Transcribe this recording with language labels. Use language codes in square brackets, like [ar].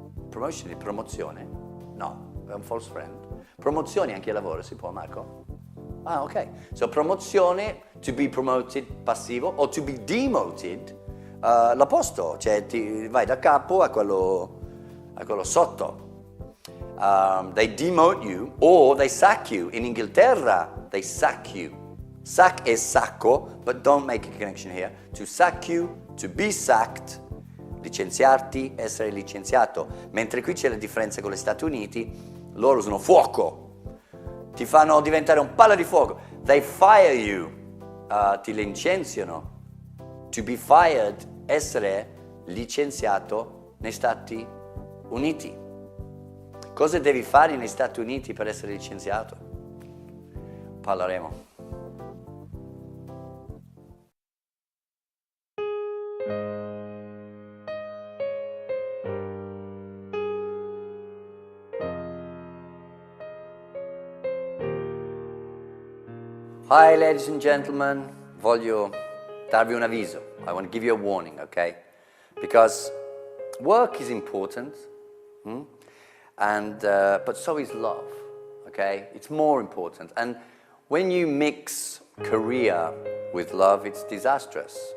[it] Promotion è promozione? No, è un [en] false friend. [it] Promozioni anche al lavoro si può, Marco? Ah, ok. So promozione, [en] to be promoted, [it] passivo, o [en] to be demoted, [it] l'opposto, cioè ti vai da capo a quello sotto. [en] They demote you or they sack you. [it] In Inghilterra, [en] they sack you. [it] Sack è sacco, [en] but don't make a connection here. To sack you, to be sacked, [it] licenziarti, essere licenziato. Mentre qui c'è la differenza con gli Stati Uniti, loro usano fuoco, ti fanno diventare un palo di fuoco. [en] They fire you, [it] ti licenziano. [en] To be fired, [it] essere licenziato negli Stati Uniti. Cosa devi fare negli Stati Uniti per essere licenziato? Parleremo. [en] Hi ladies and gentlemen, [it] voglio darvi un avviso. [en] I want to give you a warning, okay? Because work is important, but so is love, okay? It's more important. And when you mix career with love, it's disastrous.